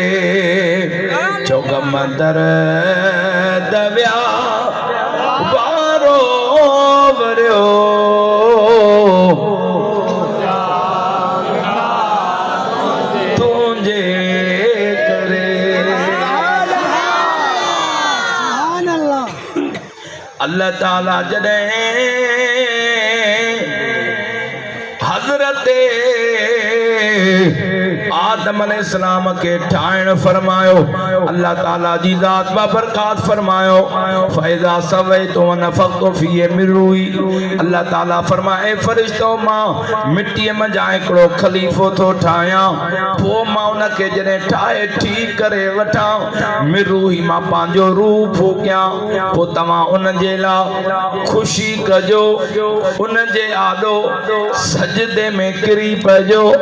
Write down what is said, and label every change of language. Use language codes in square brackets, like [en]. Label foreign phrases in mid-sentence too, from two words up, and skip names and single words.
[sd] चो गमदर दविया वारो वरियो अल्लाह ताला जॾहिं हज़रत आदम अलैहिस्सलाम के ठाहिण फरमायो, अल्लाह ताला जी ज़ात बाबरकात फरमायो [ar] فإذا سويته ونفخت فيه من روحي. [sd] अल्लाह ताला फरमाए फरिश्तो मां मिट्टीअ में जा हिकिड़ो ख़लीफ़ो थो ठाहियां, पोइ मां उनखे जॾहिं ठाहे ठीक करे वठां [ar] من روحي [sd] मां पंहिंजो रूह फूकियां, पोइ तव्हां उनजे लाइ ख़ुशी कजो, उनजे आॾो सजदे में किरी पइजो।